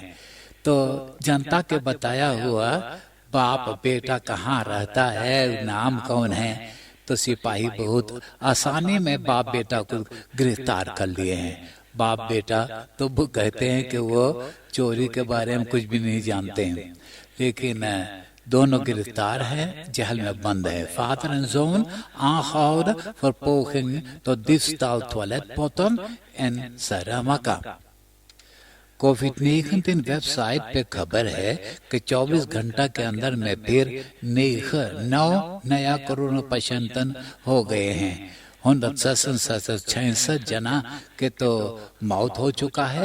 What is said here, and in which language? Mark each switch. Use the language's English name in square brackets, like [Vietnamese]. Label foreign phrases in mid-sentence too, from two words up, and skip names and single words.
[Caribbean Hindustani] तो जनता के बताया हुआ बाप बेटा कहाँ रहता है, नाम कौन है, तो सिपाही बहुत आसानी में बाप बेटा को गिरफ्तार कर लिए हैं। बाप बेटा तो वो कहते हैं कि वो चोरी के बारे में कुछ भी नहीं जानते हैं, लेकिन दोनों गिरफ्तार है, जेल में बंद है. [Dutch] Vader en zoon aangehouden voor poging tot diefstal toiletpotten en Saramaka. [Caribbean Hindustani] कोविड-19 वेबसाइट पे खबर है कि 24 घंटा के अंदर में फिर 9 नया कोरोना पेशेंट हो गए हैं. 166 जना के तो मौत हो चुका है.